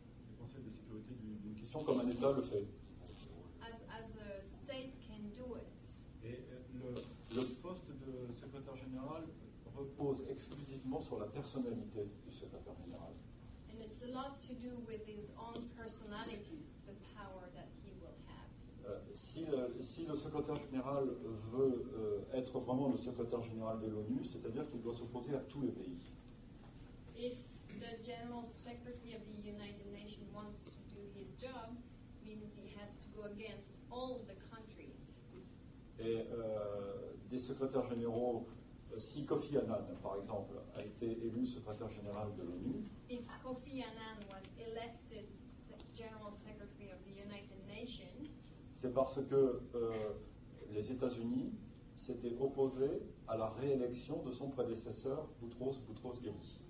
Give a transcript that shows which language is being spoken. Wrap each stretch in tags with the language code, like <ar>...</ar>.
<fr>Le Conseil de sécurité d'une question comme un État le fait.</fr> <en>As a state can do it.</en> <fr>Et le poste de secrétaire général repose exclusivement sur la personnalité du secrétaire général.</fr> <en>And it's a lot to do with his own personality, the power that he will have.</en> <fr>Si le secrétaire général veut être vraiment le secrétaire général de l'ONU, c'est-à-dire qu'il doit s'opposer à tous les pays.</fr> <en>If the General Secretary of the United Nations wants to do his job, means he has to go against all the countries.</en> <fr>Et des secrétaires généraux, si Kofi Annan, par exemple, a été élu secrétaire général de l'ONU,</fr> <en>If Kofi Annan was elected General Secretary of the United Nations,</en> <fr>c'est parce que les États-Unis s'étaient opposés à la réélection de son prédécesseur, Boutros Ghali.</fr>